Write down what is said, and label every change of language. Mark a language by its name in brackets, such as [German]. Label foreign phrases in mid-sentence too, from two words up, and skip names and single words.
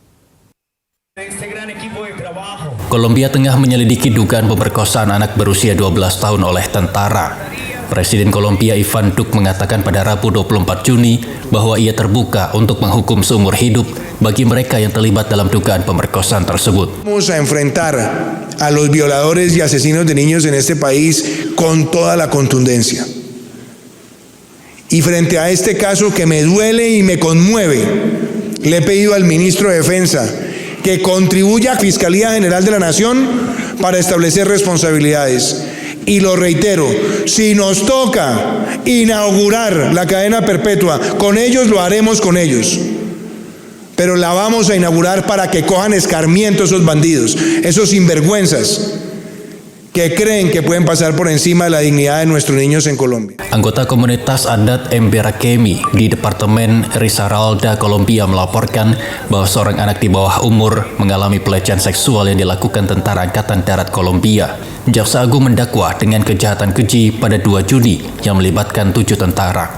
[Indonesian] Kolombia tengah menyelidiki dugaan pemerkosaan anak berusia 12 tahun oleh tentara. Presiden Kolombia Ivan Duque mengatakan pada Rabu 24 Juni bahwa ia terbuka untuk menghukum seumur hidup bagi mereka yang terlibat dalam dugaan pemerkosaan tersebut. [Spanish] Vamos a enfrentar a los violadores y asesinos de niños en este país con toda la contundencia. Y frente a este caso que me duele y me conmueve, le he pedido al ministro de Defensa que contribuya a Fiscalía General de la Nación para establecer responsabilidades. Y lo reitero, si nos toca inaugurar la cadena perpetua, con ellos lo haremos con ellos. Pero la vamos a inaugurar para que cojan escarmiento esos bandidos, esos sinvergüenzas que creen que pueden pasar por encima de la dignidad de nuestros niños en Colombia. [Indonesian] Anggota komunitas adat Emberakemi di Departemen Risaralda, Kolombia melaporkan bahwa seorang anak di bawah umur mengalami pelecehan seksual yang dilakukan Tentara Angkatan Darat Kolombia. Jaksa Agung mendakwa dengan kejahatan keji pada 2 Juni yang melibatkan 7 tentara.